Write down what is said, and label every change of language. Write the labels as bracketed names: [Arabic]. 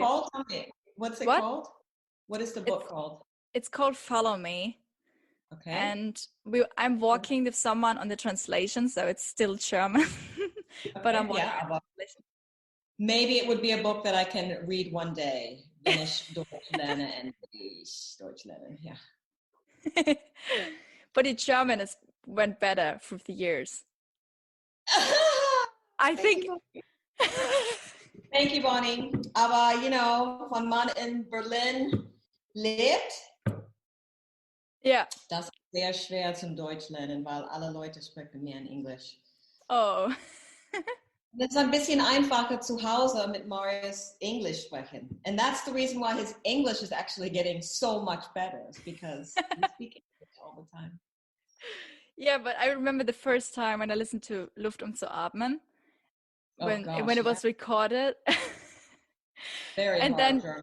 [English] Called? What's it called? What is the book called? It's called Follow Me. Okay. And I'm working with someone on the translation, so it's still German. But I'm working on the translation. Maybe it would be a book that I can read one day. [German] Wenn ich Deutsch lerne, endlich Deutsch lernen. [English] Yeah. But in German went better through the years. I think. Thank you, Bonnie. [German] Aber, wenn man in Berlin lebt, ja. Das ist sehr schwer zum Deutsch lernen, weil alle Leute sprechen mehr in Englisch. Oh. Es ist ein bisschen einfacher zu Hause mit Marius English sprechen. [English] And that's the reason why his English is actually getting so much better, is because we speak English all the time. Yeah, but I remember the first time when I listened to Luft zu atmen, when it was recorded. Very and hard.